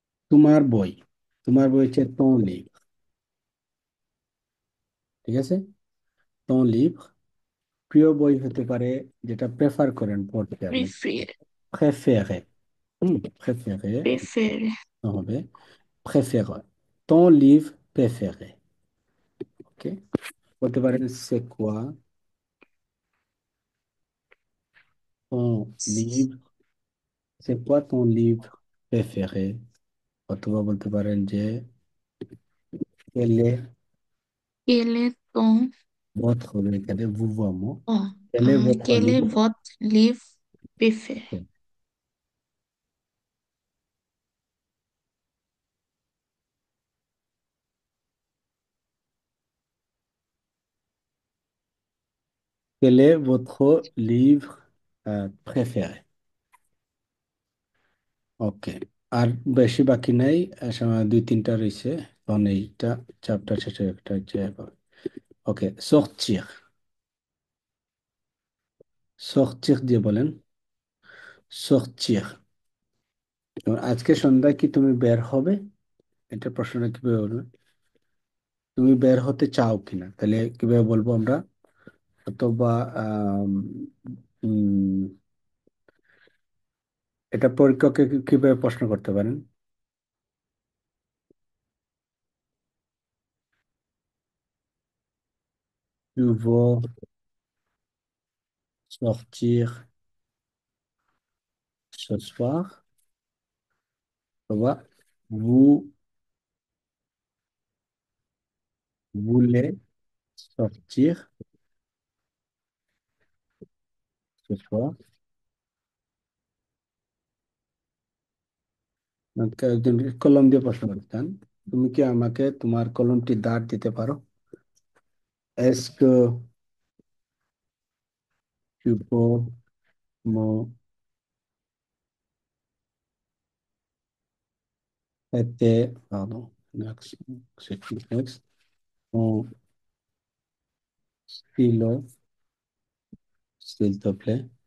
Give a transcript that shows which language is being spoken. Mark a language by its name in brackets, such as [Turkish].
[Bangla] তোমার বই, তোমার বই হচ্ছে [French] ton livre। [Bangla] ঠিক আছে, [French] ton livre। [Bangla] প্রিয় বই হতে পারে যেটা প্রেফার করেন পড়তে আপনি, প্রিফার। প্রেফেরে। প্রেফেরে প্রেফার। হবে প্রেফেরে, [French] ton livre préféré। [Bangla] ওকে, বলতে পারেন [French] c'est quoi ton livre, c'est quoi ton livre préféré। [Bangla] অথবা বলতে পারেন যে [French] quel est Quel est ton... votre, [Bangla] এখানে [French] vouvoiement, Oh, quel est votre quel est livre, votre livre préféré? quel est votre livre préféré। [Bangla] ওকে, আর বেশি বাকি নাই, সময় 2-3টা রয়েছে, তখন এইটা চ্যাপ্টার শেষে একটা হচ্ছে। ওকে, sortir। sortir দিয়ে বলেন, sortir। এবং আজকে সন্ধ্যায় কি তুমি বের হবে, এটা প্রশ্নটা কিভাবে বলবে? তুমি বের হতে চাও কিনা, তাহলে কিভাবে বলবো আমরা? অথবা আম, উম, এটা পরীক্ষককে কিভাবে প্রশ্ন করতে পারেন? [French] Tu veux sortir ce soir, অথবা vous voulez sortir ce soir। [Bangla] আমাকে একজন কলম দিয়ে প্রশ্ন করতেন, তুমি কি আমাকে তোমার কলমটি ধার দিতে পারো? [French] Est-ce que tu peux me prêter, pardon, next, c'est qui next, mon stylo, s'il te plaît?